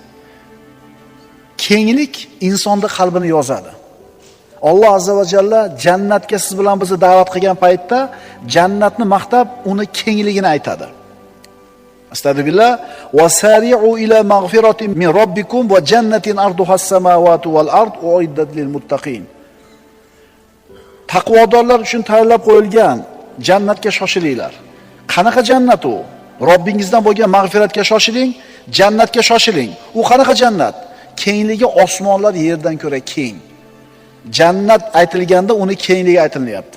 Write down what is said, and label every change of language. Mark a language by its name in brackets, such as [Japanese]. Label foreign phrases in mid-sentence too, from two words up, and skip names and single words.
[Uzbek] Kenglik insonning qalbini yozadi. Alloh [Arabic] عز وجل [Uzbek] jannatga siz bilan bizni da'vat qilgan paytda jannatni maqtab, uni kengligini aytadi. [Arabic] أستغفر الله وسارعوا إلى مغفرة من ربكم وجنة عرضها السماوات والأرض أعدت للمتقين. [Uzbek] Taqvodorlar uchun tayyorlab qo'yilgan jannatga shoshilinglar. Qanaqa jannat u? Robbingizdan bo'lgan mag'firatga shoshiling, jannatga shoshiling. U qanaqa jannat? Kengligi osmonlar yerdan ko'ra keng. Jannat aytilganda uni kengligi aytilyapti.